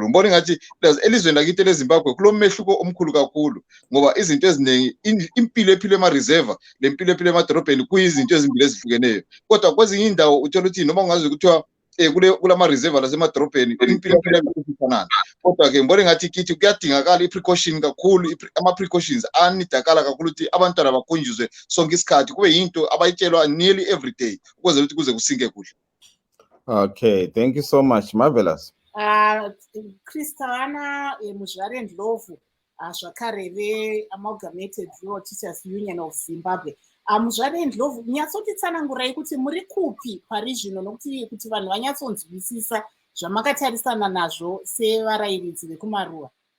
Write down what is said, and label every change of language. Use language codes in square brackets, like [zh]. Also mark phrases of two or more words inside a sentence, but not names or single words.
[nd] Ngibona ngathi elizweni lakithi leZimbabwe kulomehluko omkhulu kakhulu ngoba izinto eziningi impilo ephile ema-reserve lempilo ephile emadorobheni kuyizinto ezimbili ezihlukeneyo. Kodwa kwezinye indawo uthola ukuthi noma ungaze kuthiwa kulama-reserve lasemadorobheni impilo ifanana. Kodwa-ke ngibona ngathi kithi kuyadingakala i-precaution kakhulu, ama-precautions anidakala kakhulu ukuthi abantwana bakhunjuzwe sonke isikhathi kube yinto abayitshelwa [en] nearly every day [nd] ukuze ukuthi kuze kusinke kuhle. [en] Okay, thank you so much. Marvelous. [sn] Christiana Muzvare Ndlovu zvakare veAmalgamated Rural Teachers Union of Zimbabwe. Muzvare Ndlovu, nyatsotitsanangurai kuti muri kupi pari zvino nokuti vanhu vanyatsonzwisisa zvamakatarisana nazvo sevarayiridzi vekumaruwa.